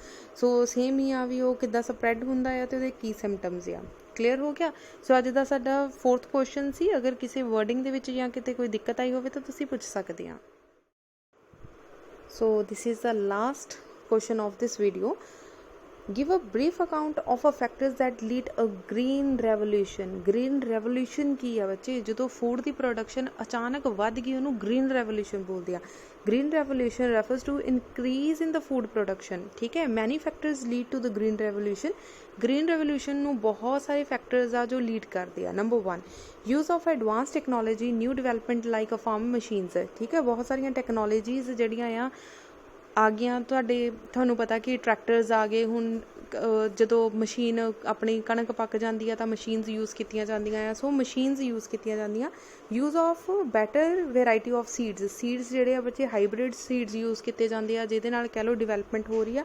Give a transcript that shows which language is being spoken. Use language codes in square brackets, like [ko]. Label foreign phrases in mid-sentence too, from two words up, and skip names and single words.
[en] so same [pa] ਹੀ ਆ ਵੀ ਉਹ ਕਿੱਦਾਂ ਸਪਰੈਡ ਹੁੰਦਾ ਆ ਅਤੇ ਉਹਦੇ ਕੀ ਸਿੰਪਟਮਸ ਆ। ਕਲੀਅਰ ਹੋ ਗਿਆ? ਸੋ ਅੱਜ ਦਾ ਸਾਡਾ 4th ਕੁਐਸਚਨ ਸੀ। ਅਗਰ ਕਿਸੇ ਵਰਡਿੰਗ ਦੇ ਵਿੱਚ ਜਾਂ ਕਿਤੇ ਕੋਈ ਦਿੱਕਤ ਆਈ ਹੋਵੇ ਤਾਂ ਤੁਸੀਂ ਪੁੱਛ ਸਕਦੇ ਆ। [en] so this is the last question of this video. Give a brief account of a factors that lead a green revolution. Green revolution [pa] ਕੀ ਆ ਬੱਚੇ? ਜਦੋਂ ਫੂਡ ਦੀ ਪ੍ਰੋਡਕਸ਼ਨ ਅਚਾਨਕ ਵੱਧ ਗਈ ਉਹਨੂੰ [en] green revolution [pa] ਬੋਲਦੇ ਆ। [en] Green revolution refers to increase in the food production. [pa] ਠੀਕ ਹੈ, [en] many factors lead to the green revolution. Green revolution [pa] ਨੂੰ ਬਹੁਤ ਸਾਰੇ [en] factors [pa] ਆ ਜੋ [en] lead [pa] ਕਰਦੇ ਆ। [en] Number 1, use of advanced technology, new development like a farm machines. [pa] ਠੀਕ ਹੈ, ਬਹੁਤ ਸਾਰੀਆਂ ਟੈਕਨੋਲੋਜੀਜ਼ ਜਿਹੜੀਆਂ ਆ ਗਈਆਂ। ਤੁਹਾਨੂੰ ਪਤਾ ਕਿ ਟਰੈਕਟਰਸ ਆ ਗਏ, ਹੁਣ ਜਦੋਂ ਮਸ਼ੀਨ ਆਪਣੀ ਕਣਕ ਪੱਕ ਜਾਂਦੀ ਆ ਤਾਂ [en] machines use [pa] ਕੀਤੀਆਂ ਜਾਂਦੀਆਂ ਆ। [en] so machines use [pa] ਕੀਤੀਆਂ ਜਾਂਦੀਆਂ। [en] use of better variety of seeds [pa] ਜਿਹੜੇ ਆ ਬੱਚੇ [en] hybrid seeds use [pa] ਕੀਤੇ ਜਾਂਦੇ ਆ, ਜਿਹਦੇ ਨਾਲ ਕਹਿ ਲਓ ਡਿਵੈਲਪਮੈਂਟ ਹੋ ਰਹੀ ਆ।